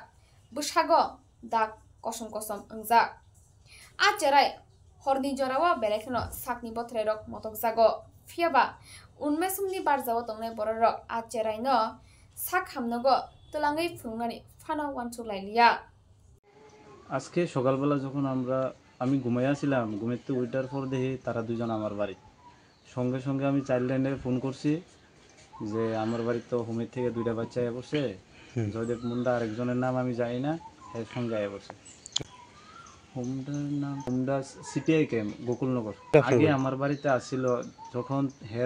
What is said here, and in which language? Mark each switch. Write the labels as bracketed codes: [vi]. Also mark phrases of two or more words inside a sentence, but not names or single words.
[trp] Busago dak kosom kosom engjak. A cerai horni jorawa belekno sakni botrai rok motok jago. Fiaba unmesumni barzawa tongnai bororok a ceraino sak hamnogo tolangai phungnani fano wanchu lailiya. [bn] আজকে সকালবেলা যখন আমি ঘুমাইয়াছিলাম ঘুমেতে ওইটার পর দেখি তারা দুজন আমার বাড়ি সঙ্গে সঙ্গে আমি চাইল্ড লাইনে ফোন করছি যে আমার বাড়ি তো হোমের থেকে দুইটা বাচ্চা আয়া পড়ছে জয়দেব মুন্ডা আরেকজনের নাম আমি জানি না এর সঙ্গে আয়া পড়ছে হোমডা সিপিআই ক্যাম্প গোকুলনগর আগে আমার বাড়িতে আসছিল যখন হের